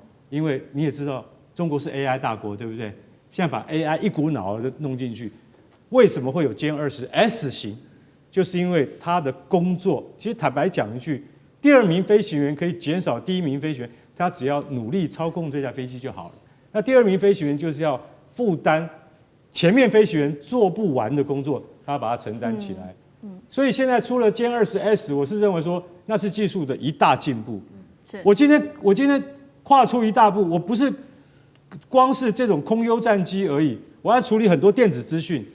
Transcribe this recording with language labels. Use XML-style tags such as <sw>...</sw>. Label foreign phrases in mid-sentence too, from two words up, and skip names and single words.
<zh>因為你也知道，中國是 AI 大國，对不對？現在把 AI 一股腦的弄進去，為什麼會有殲20S 型？就是因為他的工作，其實坦白講一句，第2名飛行員可以減少第1名飛行員，他只要努力操控這架飛機就好了。那第2名飛行員就是要負擔前面飛行員做不完的工作，他要把它承擔起來。所以現在出了歼20S，我是認為說那是技術的一大進步。我今天跨出一大步，我不是光是這種空優戰機而已，我要處理很多電子資訊。</zh>